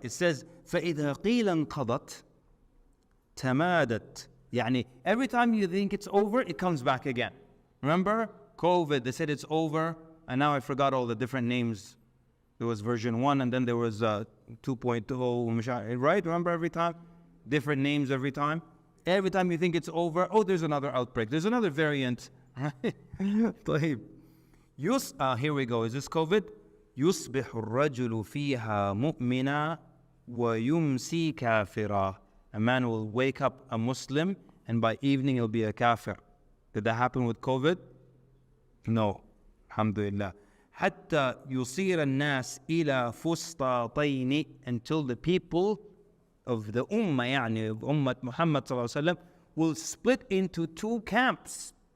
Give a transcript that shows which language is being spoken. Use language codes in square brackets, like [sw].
[en] It says, [ar] فَإِذَا قِيلًا انْقَضَتْ تَمَادَتْ. [en] يعني every time you think it's over, it comes back again. Remember? COVID, they said it's over, and now I forgot all the different names. There was version 1, and then there was 2.0, right? Remember every time? Different names every time. Every time you think it's over, oh, there's another outbreak. There's another variant. طيب. Here we go. Is this COVID? [ar] يصبح الرجل فيها مؤمنا ويمسي كافرا. [en] A man will wake up a Muslim, and by evening he'll be a kafir. Did that happen with COVID? No. Alhamdulillah. [ar] حتى يصير الناس إلى فسطاطين, [en] until the people of the ummah, يعني of Ummah Muhammad [ar] صلى الله عليه وسلم, [en] will split into two camps.